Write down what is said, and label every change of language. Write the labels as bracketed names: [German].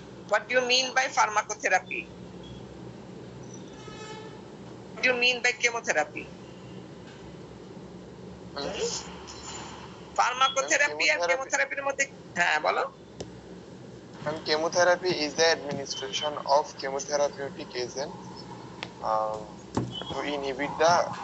[English] What do you mean by pharmacotherapy? What do you mean by chemotherapy? [Bangla] Pharmacotherapy আর chemotherapy-র মধ্যে, হ্যাঁ বলো। [English] Chemotherapy is the administration of chemotherapeutic agent to inhibit the